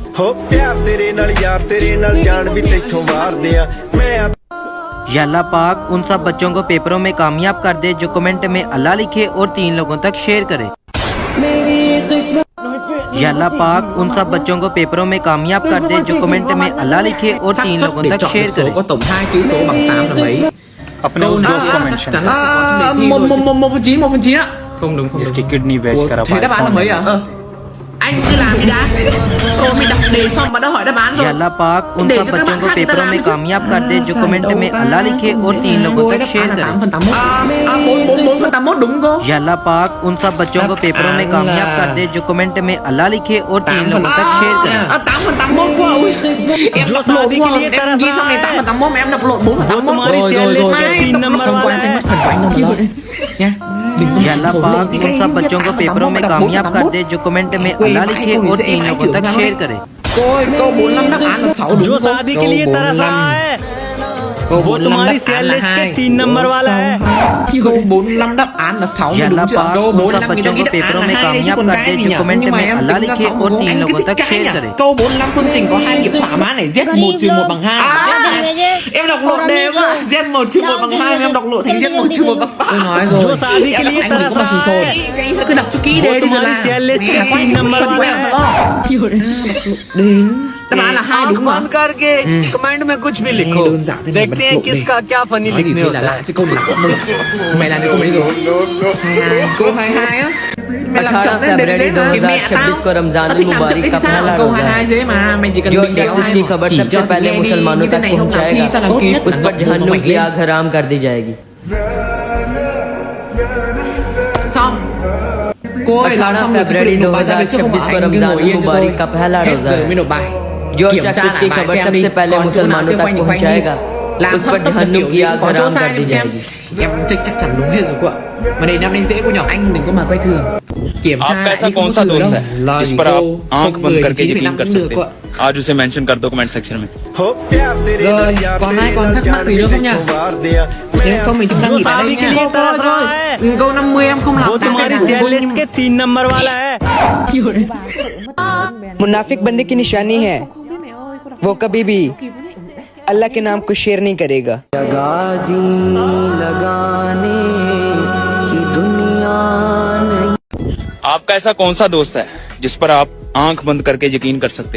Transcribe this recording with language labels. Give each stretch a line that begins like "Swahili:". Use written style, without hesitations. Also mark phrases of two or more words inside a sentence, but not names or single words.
Punjabi: ਹੋ ਪਿਆਰ ਤੇਰੇ ਨਾਲ ਯਾਰ ਤੇਰੇ ਨਾਲ ਜਾਨ ਭੀ ਤੈਥੋਂ ਮਾਰਦੇ ਆਂ ਮੈਂ
Hindi: या अल्लाह पाक उन सब बच्चों को पेपरों में कामयाब कर दे जो कमेंट में अल्लाह लिखे और 3 लोगों तक शेयर करे। या अल्लाह पाक उन सब बच्चों को पेपरों में कामयाब कर दे जो कमेंट में अल्लाह लिखे और 3 लोगों तक शेयर करे।
Vietnamese: có tổng 2 chữ số bằng 8 là mấy?
Hindi: अपने उस दोस्त को मेंशन
Vietnamese: Chắc
Hindi: कर।
Vietnamese: là 1/9 á. Không đúng không
Hindi: इसकी
Vietnamese: đúng.
Hindi: किडनी बेच कर आप
Vietnamese: Thế đáp án là
Hindi: iPhone
Vietnamese: mấy
Hindi: लेना
Vietnamese: à?
Hindi: चाहते हैं।
Vietnamese: Anh cứ làm đi đã. Tôi mới đọc đề xong mà đã hỏi đáp án
Hindi: या
Vietnamese: rồi.
Hindi: अल्लाह पाक उन
Vietnamese: Để
Hindi: सब
Vietnamese: cho các
Hindi: बच्चों
Vietnamese: bạn
Hindi: को
Vietnamese: khác người ta
Hindi: पेपरों
Vietnamese: làm
Hindi: में
Vietnamese: đi chứ.
Hindi: कामयाब कर दे जो कमेंट में अल्लाह लिखे और 3 लोगों
Vietnamese: Cô ấy
Hindi: तक
Vietnamese: đáp
Hindi: शेयर
Vietnamese: án là
Hindi: करे।
Vietnamese: 8/81. 4/4/81 đúng cô.
Hindi: या अल्लाह पाक उन सब बच्चों को पेपरों में कामयाब कर दे जो कमेंट में अल्लाह लिखे और 3 लोगों तक शेयर करे।
Vietnamese: 8/81 cô ơi. Em
Hindi: जो
Vietnamese: đọc
Hindi: शादी
Vietnamese: lộn
Hindi: के लिए
Vietnamese: quá. Em
Hindi: तरस
Vietnamese: ghi xong này
Hindi: रहा है।
Vietnamese: 8/81 mà em đọc lộn 4/81.
Hindi: तुम्हारी
English: share list
Hindi: के 3 नंबर
Vietnamese: Không
Hindi: वाला
Vietnamese: quan
Hindi: है।
Vietnamese: sát mất phần của anh đâu mà lo. Nha. Đừng có
Hindi: या अल्लाह
Vietnamese: phổ
Hindi: पाक
Vietnamese: biến
Hindi: उन सब बच्चों को पेपरों में कामयाब कर दे जो कमेंट में अल्लाह लिखे और 3 लोगों तक शेयर करे।
Vietnamese: Cô ơi, câu 45 đáp án là 6 đúng
Hindi: जो
Vietnamese: không?
Hindi: शादी के लिए तरस रहा है
Vietnamese: Câu
Hindi: वो
Vietnamese: 45
Hindi: तुम्हारी
Vietnamese: đáp
Hindi: शेयर
Vietnamese: án là
Hindi: लिस्ट के
Vietnamese: 2.
Hindi: 3 नंबर वाला है।
Vietnamese: Câu 45 đáp án là 6
Hindi: या
Vietnamese: đúng
Hindi: अल्लाह
Vietnamese: chưa?
Hindi: पाक
Vietnamese: Câu
Hindi: उन सब
Vietnamese: 45
Hindi: बच्चों को
Vietnamese: đáp
Hindi: पेपरों
Vietnamese: án
Hindi: में
Vietnamese: là 2 đấy chứ
Hindi: कामयाब
Vietnamese: còn
Hindi: कर
Vietnamese: cái
Hindi: दे
Vietnamese: gì
Hindi: जो
Vietnamese: nhỉ?
Hindi: कमेंट
Vietnamese: Nhưng mà
Hindi: में
Vietnamese: em
Hindi: अल्लाह
Vietnamese: tính ra
Hindi: लिखे
Vietnamese: 6
Hindi: और
Vietnamese: đúng
Hindi: 3
Vietnamese: anh cứ
Hindi: लोगों
Vietnamese: thích
Hindi: तक
Vietnamese: cái
Hindi: शेयर
Vietnamese: nhỉ?
Hindi: करे।
Vietnamese: Câu 45 phương trình có 2 nghiệp thỏa mãn này Z1 trừ 1 bằng 2. Em đọc lộn đề mà. Z1 trừ 1 bằng 2 em đọc lộn thành Z1 trừ 1 bằng 3. Tôi nói rồi.
Hindi: जो शादी के लिए
Vietnamese: Anh đừng có mà
Hindi: तरस
Vietnamese: sùn
Hindi: रहा
Vietnamese: sồn.
Hindi: है
Vietnamese: Cứ đọc cho kỹ
Hindi: वो
Vietnamese: đề đi rồi
Hindi: तुम्हारी
Vietnamese: làm.
English: share list
Hindi: के
Vietnamese: Chả quan
Hindi: 3
Vietnamese: trọng
Hindi: नंबर
Vietnamese: phần của
Hindi: वाला
Vietnamese: em
Hindi: है।
Vietnamese: sao? Đến đáp án là 2 đúng không?
Hindi: करके कमेंट में कुछ भी लिखो।
Vietnamese: Đơn giản thế này mà
Hindi: देखते
Vietnamese: đọc
Hindi: हैं
Vietnamese: lộn đề.
Hindi: किसका क्या फनी
Vietnamese: Nói gì
Hindi: लिखने
Vietnamese: thì
Hindi: होता
Vietnamese: là
Hindi: है।
Vietnamese: lạ chứ câu này là không được. Mày làm cho câu mấy rồi? 22. Câu 22 á. Mày làm
Hindi: 18
Vietnamese: chậm lên đếm dễ
Hindi: फरवरी
Vietnamese: mà. Mẹ
Hindi: 2026
Vietnamese: tao.
Hindi: को रमजान
Vietnamese: Tao thích làm chậm
Hindi: मुबारक
Vietnamese: đấy
Hindi: का
Vietnamese: thì sao?
Hindi: पहला
Vietnamese: Câu
Hindi: रोजा
Vietnamese: 22
Hindi: है
Vietnamese: dễ mà. Mày chỉ cần
Hindi: जो
Vietnamese: bình đéo
Hindi: शख्स
Vietnamese: hai
Hindi: इसकी
Vietnamese: mà.
Hindi: खबर
Vietnamese: Chỉ
Hindi: सबसे
Vietnamese: cho
Hindi: पहले
Vietnamese: nghe đi.
Hindi: मुसलमानों
Vietnamese: Như thế
Hindi: तक
Vietnamese: này hôm nào thi
Hindi: पहुंचाएगा
Vietnamese: sao làm kịp.
Hindi: उस पर जहन्नुम की आग हराम कर दी जाएगी।
Vietnamese: Xong. Cô ơi làm
Hindi: 18
Vietnamese: xong rồi thì
Hindi: फरवरी
Vietnamese: tự nộp bài ra được chứ không
Hindi: 2026
Vietnamese: bảo
Hindi: को
Vietnamese: anh cứ
Hindi: रमजान
Vietnamese: ngồi yên cho tôi.
Hindi: मुबारक का पहला
Vietnamese: Hết
Hindi: रोजा
Vietnamese: giờ
Hindi: है।
Vietnamese: mới nộp bài.
Hindi: जो
Vietnamese: Kiểm
Hindi: शख्स
Vietnamese: tra
Hindi: इसकी
Vietnamese: lại bài
Hindi: खबर
Vietnamese: xem đi.
Hindi: सबसे पहले
Vietnamese: Còn chỗ nào
Hindi: मुसलमानों
Vietnamese: chưa
Hindi: तक
Vietnamese: quanh thì quanh đi.
Hindi: पहुंचाएगा
Vietnamese: Làm
Hindi: उस
Vietnamese: thấp
Hindi: पर
Vietnamese: thấp
Hindi: जहन्नुम
Vietnamese: kiểu
Hindi: की
Vietnamese: gì
Hindi: आग
Vietnamese: có chỗ
Hindi: हराम
Vietnamese: sai
Hindi: कर
Vietnamese: thì
Hindi: दी
Vietnamese: xem.
Hindi: जाएगी।
Vietnamese: Em chắc chắn đúng hết rồi cô ạ. Mà đề năm nay dễ cô nhỏ anh đừng có mà quay thường. Kiểm tra
Hindi: आपका
Vietnamese: lại
Hindi: ऐसा
Vietnamese: đi, không
Hindi: कौन
Vietnamese: có
Hindi: सा
Vietnamese: thừa
Hindi: दोस्त
Vietnamese: đâu.
Hindi: है
Vietnamese: Lo
Hindi: जिस
Vietnamese: gì
Hindi: पर
Vietnamese: cô,
Hindi: आप आंख
Vietnamese: không
Hindi: बंद
Vietnamese: 10
Hindi: करके
Vietnamese: 9,5
Hindi: यकीन कर
Vietnamese: cũng được
Hindi: सकते
Vietnamese: cô
Hindi: हो?
Vietnamese: ạ.
Hindi: आज उसे मेंशन कर दो
English: comment section
Hindi: में।
Punjabi: ਹੋ ਪਿਆਰ ਤੇਰੇ
Vietnamese: Rồi,
Punjabi: ਨਾਲ ਯਾਰ
Vietnamese: còn
Punjabi: तेरे
Vietnamese: ai còn
Punjabi: नाल
Vietnamese: thắc mắc
Punjabi: जान
Vietnamese: gì
Punjabi: भी
Vietnamese: nữa không nhỉ?
Punjabi: ਤੈਥੋਂ ਮਾਰਦੇ ਆ
Vietnamese: Nếu không mình chúng ta
Hindi: जो
Vietnamese: nghỉ tại
Hindi: शादी
Vietnamese: đây
Hindi: के
Vietnamese: nha.
Hindi: लिए तरस रहा है
Vietnamese: Câu 50 em không làm
Hindi: वो
Vietnamese: tám
Hindi: तुम्हारी
Vietnamese: cái
Hindi: शेयर
Vietnamese: nào.
Hindi: लिस्ट के 3 नंबर वाला है। मुनाफिक बंदे की निशानी है वो कभी भी अल्लाह के नाम को शेयर नहीं करेगा। आपका ऐसा कौन सा दोस्त है जिस पर आप आंख बंद करके यकीन कर सकते हो?